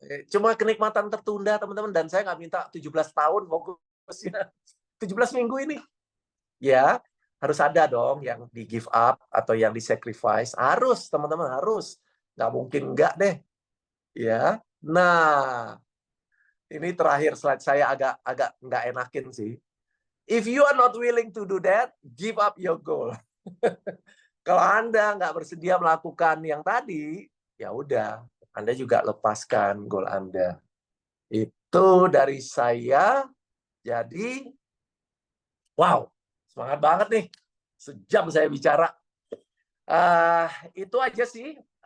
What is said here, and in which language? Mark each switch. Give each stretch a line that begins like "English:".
Indonesian: Cuma kenikmatan tertunda teman-teman, dan saya nggak minta 17 tahun fokusnya. 17 minggu ini. Ya, harus ada dong yang di give up atau yang di sacrifice. Harus, teman-teman, harus. Nggak mungkin nggak deh. Ya. Nah, ini terakhir slide saya agak nggak enakin sih.
English: If you are not willing to do that, give up your goal.
Indonesian: Kalau Anda nggak bersedia melakukan yang tadi, ya udah, Anda juga lepaskan goal Anda. Itu dari saya. Jadi, wow, semangat banget nih. Sejam saya bicara. Itu aja sih.